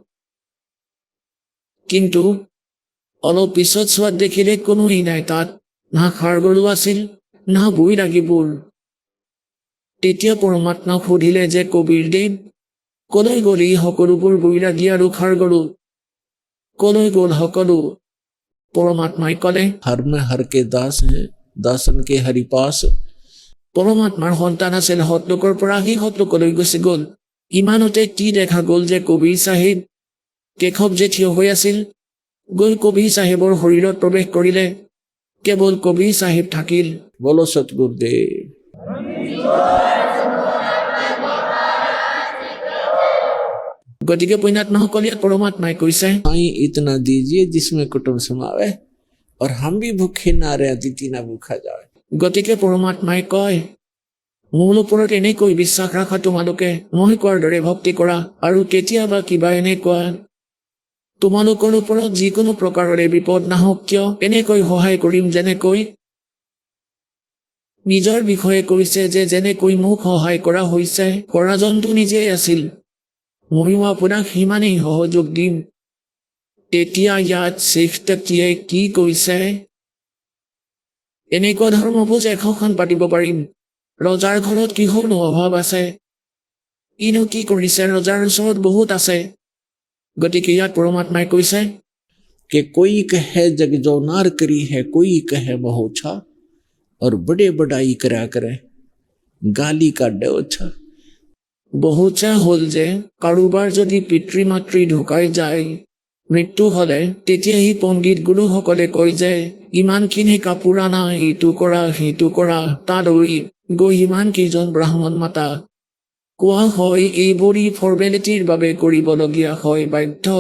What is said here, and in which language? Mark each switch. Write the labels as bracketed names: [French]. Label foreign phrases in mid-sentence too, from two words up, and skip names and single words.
[Assamese] কিন্তু অলপ পিছত চোৱাত দেখিলে কোনোৱেই নাই তাত, না ষাঁড় গৰু আছিল, না বৈৰাগীবোৰ। তেতিয়া পৰমাত্মাক সুধিলে যে, কবিৰ দেৱ, কলৈ গ'ল এই সকলোবোৰ বৈৰাগী আৰু ষাঁড় গৰু? কলৈ গ'ল সকলো? পৰমাত্মাই ক'লে, [Hindi] हर में हर के दास हैं, दासन के हरि पास। [Assamese] পৰমাত্মাৰ সন্তান আছিল সতলোকৰ পৰা আহি সতলোকলৈ গুচি গ'ল। ইমানতে কি দেখা গ'ল যে কবিৰ চাহেব, কেশৱ যে থিয় হৈ আছিল, গৈ কবিৰ চাহেবৰ শৰীৰত প্ৰৱেশ কৰিলে। কেৱল কবিৰ চাহেব থাকিল। [Hindi] बोलो सतगुरुदेव। [Assamese] গতিকে পুণ্যাত্মাসকলে পৰমাত্মাই কৈছে, [Hindi] साईं इतना दीजिए जिसमें कुटुंब समावे, और हम भी भूखे ना रहे, अतिथि ना भूखा जाए। [Assamese] গতিকে পৰমাত্মাই কয়, মোৰ ওপৰত এনেকৈ বিশ্বাস ৰাখা তোমালোকে, মই কোৱাৰ দৰে ভক্তি কৰা, আৰু কেতিয়াবা কিবা এনেকুৱা তোমালোকৰ ওপৰত যিকোনো প্ৰকাৰৰে বিপদ নাহক কিয়, এনেকৈ সহায় কৰিম। যেনেকৈ নিজৰ বিষয়ে কৈছে যে যেনেকৈ মোক সহায় কৰা হৈছে, কৰাজনটো নিজেই আছিল, ময়ো আপোনাক সিমানেই সহযোগ দিম। তেতিয়া ইয়াত শ্বেখ টাকিয়ে কি কৈছে, এনেকুৱা ধৰ্মভোজ 100খন পাতিব পাৰিম। ৰজাৰ ঘৰত কিহৰনো অভাৱ আছে? ইনো কি কৰিছে? ৰজাৰ ওচৰত বহুত আছে। গতিকে ইয়াত পৰমাত্মাই কৈছে, [Hindi] कि कोई कहे जग जो नार करी है, कोई कहे महोछा, और बड़े बड़ाई करा करे, गाली का डोछा। [Assamese] বহুচা হ'ল যে কাৰোবাৰ যদি পিতৃ মাতৃ ঢুকাই যায়, মৃত্যু হ'লে, তেতিয়া সি পণ্ডিত গুৰুসকলে কয় যে ইমানখিনি কাপোৰ আনা, এইটো কৰা, সেইটো কৰা, তালৈ গৈ ইমান কেইজন ব্ৰাহ্মণ মাতা। কোৱা হয় এইবোৰী ফৰ্মেলিটিৰ বাবে কৰিবলগীয়া হয় বাধ্যত।